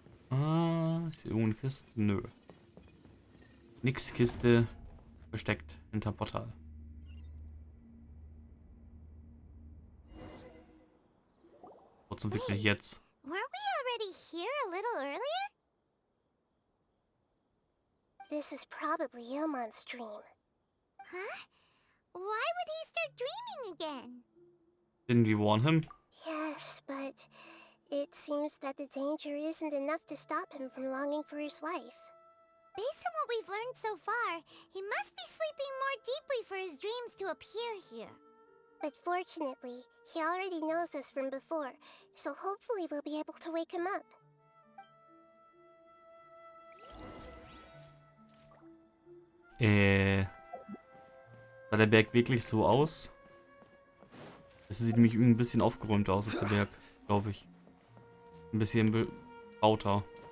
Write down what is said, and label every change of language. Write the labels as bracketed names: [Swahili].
[German] Ah, ist hier irgendeine Kiste? Nö. Nix Kiste. Versteckt hinter Portal. Wo zum Fick bin ich jetzt? [English] Weren't we already here a little earlier? This is probably Ilmon's dream. Huh? Why would he start dreaming again? Didn't we warn him? Yes, but it seems that the danger isn't enough to stop him from longing for his wife. Based on what we've learned so far, he must be sleeping more deeply for his dreams to appear here. But fortunately, he already knows us from before, so hopefully we'll be able to wake him up. [German] Sah der Berg wirklich so aus? Es sieht nämlich irgendwie ein bisschen aufgeräumter aus als der Berg, glaube ich. Ein bisschen bebauter.